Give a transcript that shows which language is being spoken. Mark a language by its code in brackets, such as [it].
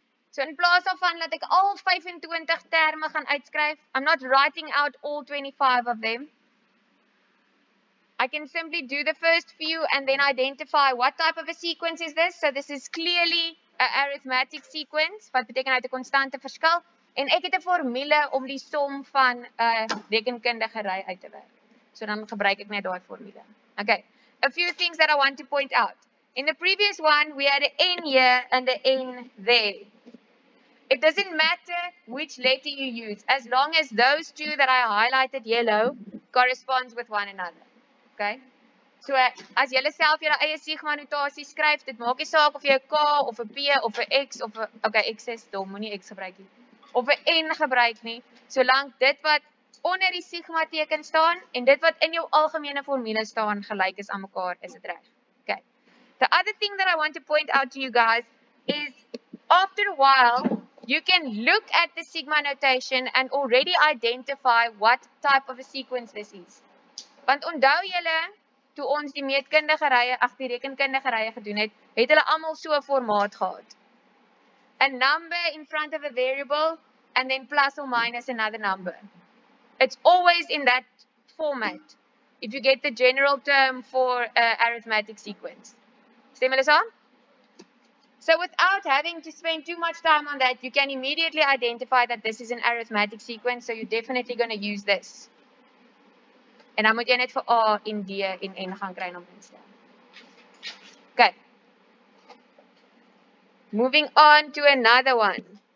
[af] So in plaas daarvan dat ek al 25 terme gaan uitskryf, [en] I'm not writing out all 25 of them. I can simply do the first few and then identify what type of a sequence is this. So this is clearly an arithmetic sequence, [af] wat beteken uit 'n konstante verskil. En ek het 'n formule om die som van 'n rekenkundige ry uit te werk. So dan gebruik ek net daai formule. [en] Okay, a few things that I want to point out. In the previous one, we had an N here and an N there. It doesn't matter which letter you use, as long as those two that I highlighted yellow corresponds with one another. Okay? [af] So as julle self julle eie sigma notasie skryf, dit maak nie saak of jy 'n K of 'n P of 'n X of 'n okay, X is dom, moenie X gebruik nie. Of 'n N gebruik nie, solank dit wat onder die sigma teken staan en dit wat in jou algemene formule staan gelyk is aan mekaar, is dit reg. [en] Okay. The other thing that I want to point out to you guys is after a while you can look at the sigma notation and already identify what type of a sequence this is. [af] Want onthou julle, toe ons die meetkundige rye, die rekenkundige rye gedoen het hulle almal so 'n formaat gehad. [en] A number in front of a variable and then plus or minus another number. It's always in that format if you get the general term for an arithmetic sequence. [af] Stem julle saam? [en] So without having to spend too much time on that, you can immediately identify that this is an arithmetic sequence, so you're definitely going to use this. [af] En dan moet jy net vir A en D en N gaan kry om te stel. [en] Okay. Moving on to another one.